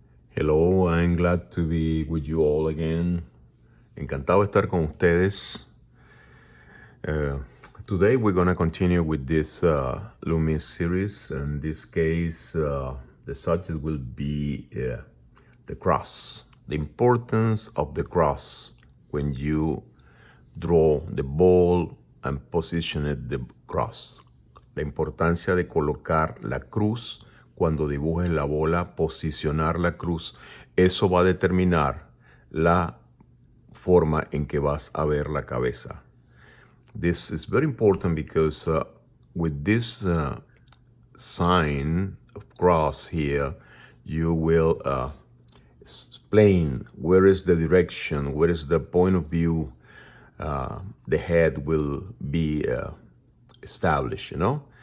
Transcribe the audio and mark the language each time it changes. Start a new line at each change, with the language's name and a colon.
English: Hello, I'm glad to be with you all again.
Spanish: Encantado de estar con ustedes.
English: Uh, Today we're going to continue with this Loomis series. In this case, the subject will be the cross, the importance of the cross when you draw the ball and position it the cross.
Spanish: La importancia de colocar la cruz cuando dibujes la bola, posicionar la cruz, eso va a determinar la forma en que vas a ver la cabeza.
English: This is very important because with this sign of cross here, you will explain where is the direction, where is the point of view the head will be established, you know?